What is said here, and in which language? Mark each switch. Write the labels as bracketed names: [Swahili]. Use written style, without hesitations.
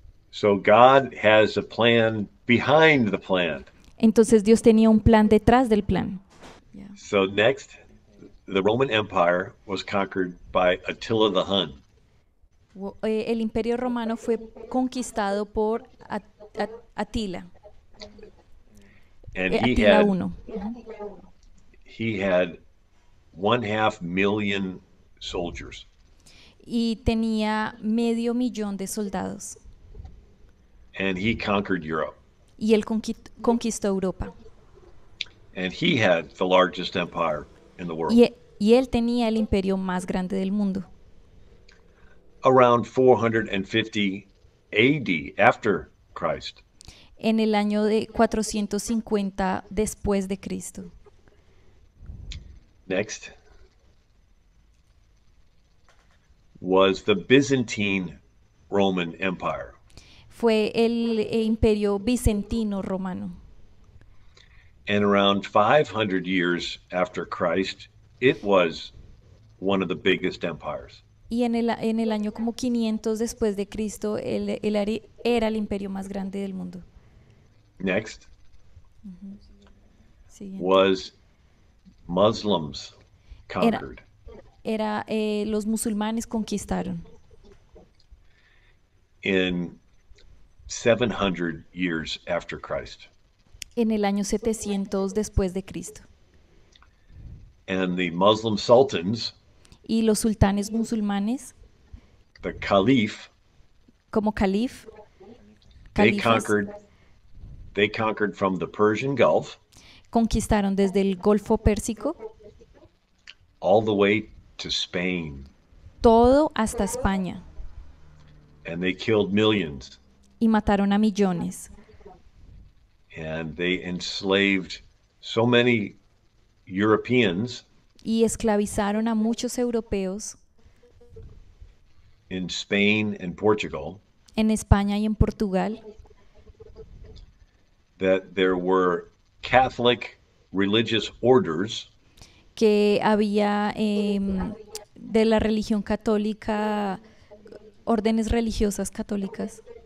[English] So God has a plan behind the plan. [Spanish] Entonces Dios tenía un plan detrás del plan. [English] So next, the Roman Empire was conquered by Attila the Hun. [Spanish] El imperio romano fue conquistado por Atila, [English] And he [Spanish] Atila [English] had I. he had 500,000 soldiers. [Spanish] Y tenía 500,000 de soldados. [English] And he conquered Europe. [Spanish] Y él conquistó Europa. [English] And he had the largest empire in the world. [Spanish] Y él tenía el imperio más grande del mundo. [English] Around 450 AD, after Christ, [Spanish] En el año de 450 después de Cristo. [English] next, was the Byzantine Roman Empire. [Spanish] Fue el imperio bizantino romano. [English] And around 500 years after Christ, it was one of the biggest empires. [Spanish] Y en el año como 500 después de Cristo, él era el imperio más grande del mundo. [English] Next [Spanish] Siguiente. [English] was Muslims conquered. [Spanish] Los musulmanes conquistaron [English] In 700 years after Christ. [Spanish] en el año 700 después de Cristo. [English] And the Muslim sultans, [Spanish] Y los sultanes musulmanes, [English] the caliph, [Spanish] como califas, [English] they conquered from the Persian Gulf [Spanish] conquistaron desde el Golfo Pérsico [English] all the way to Spain, [Spanish] todo hasta España [English] and they killed millions, [Spanish] y mataron a millones. [English] and they enslaved so many Europeans [Spanish] Y esclavizaron a muchos europeos [English] in Spain and Portugal [Spanish] en España y en Portugal, [English] that there were Catholic religious orders [Spanish] que había de la religión católica, órdenes religiosas católicas,